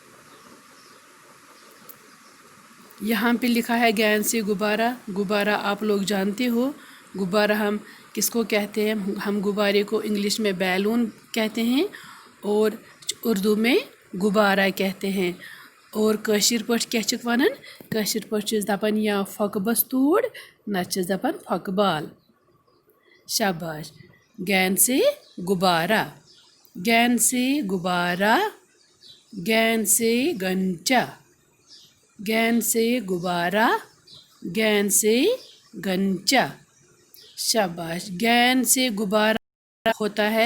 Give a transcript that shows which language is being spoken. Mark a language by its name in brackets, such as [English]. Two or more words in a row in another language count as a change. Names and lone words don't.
[Urdu] یہاں پہ لکھا ہے گین سے غبارہ۔ غبارہ آپ لوگ جانتے ہو، غبارہ ہم کس کو کہتے ہیں؟ ہم غبارے کو انگلش میں بیلون کہتے ہیں اور اردو میں غبارہ کہتے ہیں۔ [Kashmiri] اور کٲشِر پٲٹھۍ کیا چھِکھ وَنان؟ کٲشِر پٲٹھۍ چھِس دَپان یا پھۄکہٕ بس توٗرۍ، نَتہٕ چھِس دَپان پھۄکہٕ بال۔ [Urdu] شاباش۔ گین سے غبارہ، گین سے غبارہ، گین سے گنچہ، گین سے غبارہ، گین سے گنچہ۔ شاباش۔ گین سے غبارہ ہوتا ہے۔